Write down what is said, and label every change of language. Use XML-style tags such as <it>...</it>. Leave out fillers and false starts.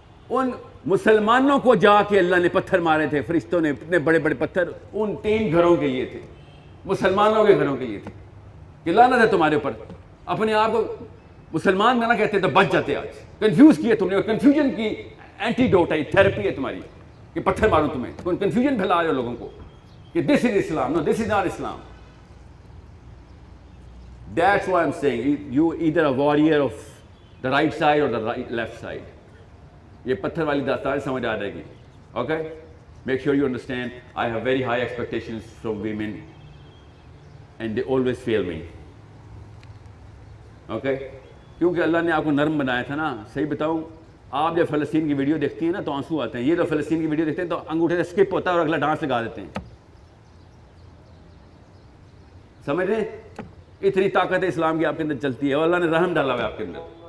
<ur>ان مسلمانوں کو جا کے اللہ نے پتھر مارے تھے فرشتوں نے, اتنے بڑے بڑے پتھر ان 3 گھروں کے لیے تھے, مسلمانوں کے گھروں کے لیے تھے کہ لعنت ہے تمہارے اوپر. اپنے آپ کو مسلمان نہ کہتے تو بچ جاتے. آج کنفیوز کیا تم نے, اور کنفیوژن کی اینٹی ڈوٹ ہے, تھیراپی ہے تمہاری کہ پتھر ماروں تمہیں. تم کنفیوژن پھیلا رہے ہو لوگوں کو کہ</ur> <en>This is Islam. No, this is not Islam. That's why I'm saying you either a warrior of the right side or the left side.</en> <ur>یہ پتھر والی داستان سمجھ آ جائے گی. Okay,</ur> <en>Make sure you understand. I have very high expectations from women and they always fail me.</en> <ur>Okay, کیونکہ اللہ نے آپ کو نرم بنایا تھا نا. صحیح بتاؤں, آپ جب فلسطین کی ویڈیو دیکھتی ہیں نا تو آنسو آتے ہیں. یہ جو فلسطین کی ویڈیو دیکھتے ہیں تو انگوٹھے سے اسکپ ہوتا ہے اور اگلا ڈانس لگا دیتے ہیں. سمجھ رہے ہیں؟ اتنی طاقت اسلام کی آپ کے اندر چلتی ہے, اور اللہ نے رحم ڈالا ہوا ہے آپ کے اندر.</ur>